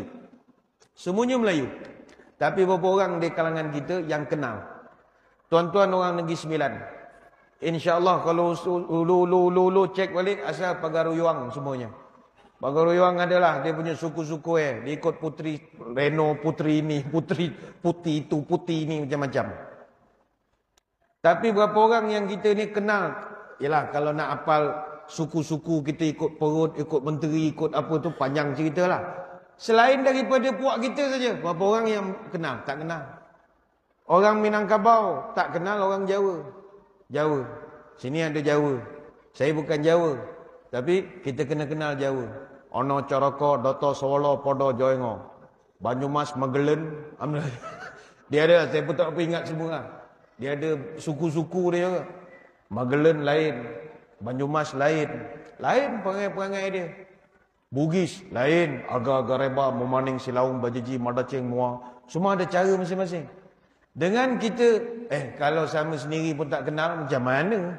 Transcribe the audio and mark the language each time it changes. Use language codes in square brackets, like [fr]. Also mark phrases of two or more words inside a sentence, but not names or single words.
[ms] Semuanya Melayu. Tapi beberapa orang di kalangan kita yang kenal. Tuan-tuan orang Negeri Sembilan. InsyaAllah kalau lu cek balik asal Pagaruyuang semuanya. Pagaruyuang adalah dia punya suku-suku dia ikut putri Reno, putri ini, putri putih itu, putih ini macam-macam. Tapi berapa orang yang kita ni kenal, yalah kalau nak hafal suku-suku kita ikut perut, ikut menteri, ikut apa tu panjang cerita lah. Selain daripada puak kita saja, berapa orang yang kenal? Tak kenal. Orang Minangkabau tak kenal orang Jawa. Jawa. Sini ada Jawa. Saya bukan Jawa. Tapi kita kena kenal Jawa. [jv] Ono Coroko, Doto Solo, Podo Joengo. [ms] Banyumas, Magelen. Dia ada, saya pun tak apa ingat semua lah. Dia ada suku-suku dia juga. Magelen lain. Banyumas lain. Lain perangai-perangai dia. Bugis lain. Agak-agak reba, Memaning, Silaung, Bajeji, Madaceng, Muar. Semua ada cara masing-masing. Dengan kita, kalau sama sendiri pun tak kenal, macam mana?